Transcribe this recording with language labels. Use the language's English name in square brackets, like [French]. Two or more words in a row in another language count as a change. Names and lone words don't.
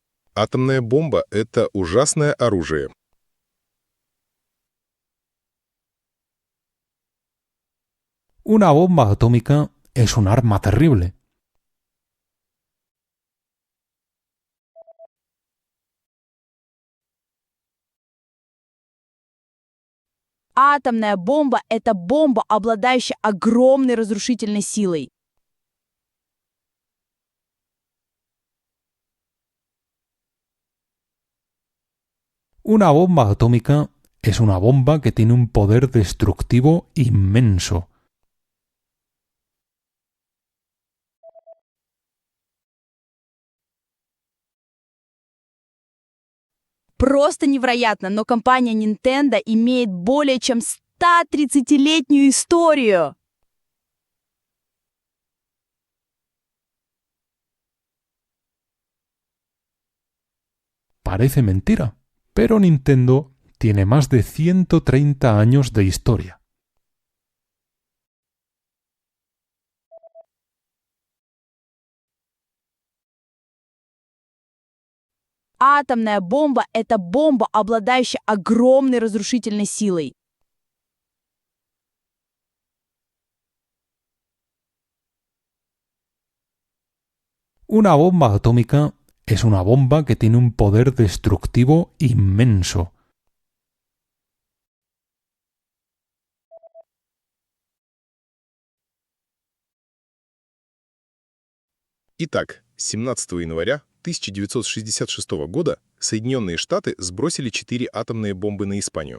[Russian] Атомная бомба — это ужасное оружие. [Spanish] Una bomba atómica es un arma terrible. [Russian] Атомная бомба — это бомба, обладающая огромной разрушительной силой. [Spanish] Una bomba atómica es una bomba que tiene un poder destructivo inmenso. [Russian] Просто невероятно, но компания Nintendo имеет более чем 130-летнюю историю. [Spanish] Parece mentira, pero Nintendo tiene más de 130 años de historia. [Russian] Атомная бомба — это бомба, обладающая огромной разрушительной силой. [Spanish] Una bomba atómica es una bomba que tiene un poder destructivo inmenso. [Russian] Итак, 17 января 1966 года Соединенные Штаты сбросили 4 атомные бомбы на Испанию.